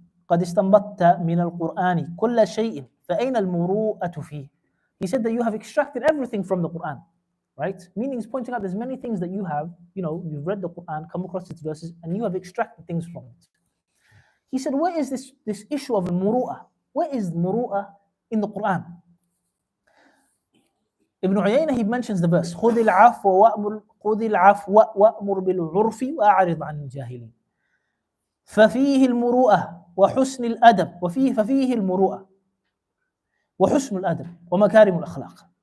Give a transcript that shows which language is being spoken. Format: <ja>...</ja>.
<ar>قد استنبطت من القرآن كل شيء فأين المروءة فيه.</ar> <en>He said that you have extracted everything from the Quran, right? Meaning he's pointing out there's many things that you have, you've read the Quran, come across its verses, and you have extracted things from it. He said, where is this issue of al-muru'ah? Where is muru'ah in the Quran? Ibn Uyayna, he mentions the verse,</en> <ar>خُذِ الْعَفْوَ وَأْمُرْ بِالْعُرْفِ وَأَعْرِضْ عَنِ الْجَاهِلِينَ ففيه المروءة وحسن الأدب ففيه المروءة وحسن الأدب ومكارم الأخلاق.</ar>